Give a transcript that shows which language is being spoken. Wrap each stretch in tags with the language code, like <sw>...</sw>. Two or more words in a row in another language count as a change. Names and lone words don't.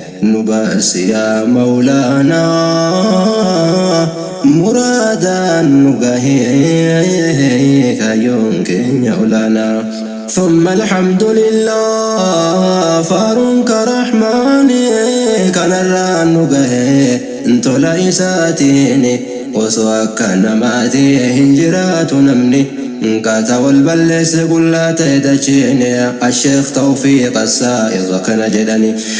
<om>Nu baasi yaa Mawlaanaa. Muraadaan nu gahee kaayyoon keenya olaanaa.</om> <ar>ثم الحمد لله.</ar> <om>Faaruun ka Rahmaani kanarraan nu gahee. Ntola isaatiin osoo akka namaati hin jiraatu namni. Nkaataa wal balleesse gullaa ta'e dachiin. Asheekh Tawfiiq Assaa'iq kana jedhani.</om>